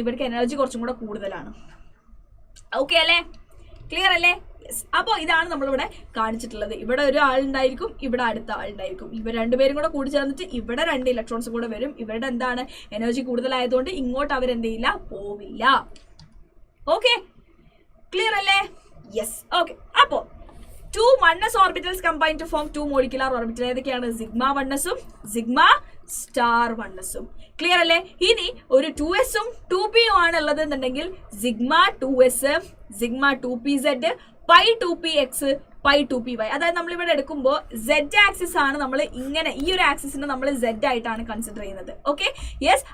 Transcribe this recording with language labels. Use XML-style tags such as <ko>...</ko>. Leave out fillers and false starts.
<ml>ഇവർക്ക് എനർജി കുറച്ചും കൂടെ കൂടുതലാണ്. ഓക്കെ അല്ലേ? ക്ലിയർ അല്ലേ? യെസ്. അപ്പോൾ ഇതാണ് നമ്മളിവിടെ കാണിച്ചിട്ടുള്ളത്. ഇവിടെ ഒരു ആളുണ്ടായിരിക്കും, ഇവിടെ അടുത്ത ആളുണ്ടായിരിക്കും. ഇവർ രണ്ടുപേരും കൂടെ കൂടി ചേർന്നിട്ട് ഇവിടെ 2 ഇലക്ട്രോൺസ് കൂടെ വരും. ഇവരുടെ എന്താണ്? എനർജി കൂടുതലായതുകൊണ്ട് ഇങ്ങോട്ട് അവരെന്ത് ചെയ്യില്ല? പോവില്ല. ഓക്കെ, ക്ലിയർ അല്ലേ? യെസ്.</ml> <en>Okay, അപ്പോൾ 2 1s orbitals combine to form 2 molecular orbitals.</en> <ml>ഏതൊക്കെയാണ്? Sigma 1s-ഉം sigma star 1s-ഉം. ക്ലിയർ അല്ലേ? ഇനി ഒരു 2s-ഉം 2p-യും ആണ് ഉള്ളത് എന്നുണ്ടെങ്കിൽ sigma 2s, sigma 2pz, pi 2px, pi 2py. അതായത് നമ്മളിവിടെ എടുക്കുമ്പോൾ z ആക്സിസ് ആണ് നമ്മൾ ഇങ്ങനെ, ഈ ഒരു ആക്സിസിനെ നമ്മൾ z ആയിട്ടാണ് കൺസിഡർ ചെയ്യുന്നത്. Okay, yes.</ml>